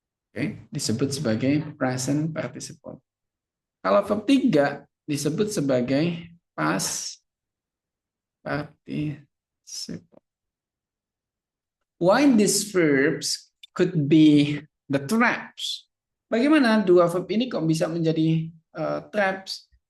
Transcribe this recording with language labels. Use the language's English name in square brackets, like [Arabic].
[Indonesian] Oke, disebut sebagai present participle. Kalau verb 3 disebut sebagai past participle. [English] Why these verbs could be the traps? [Indonesian] Bagaimana dua verb ini kok bisa menjadi traps?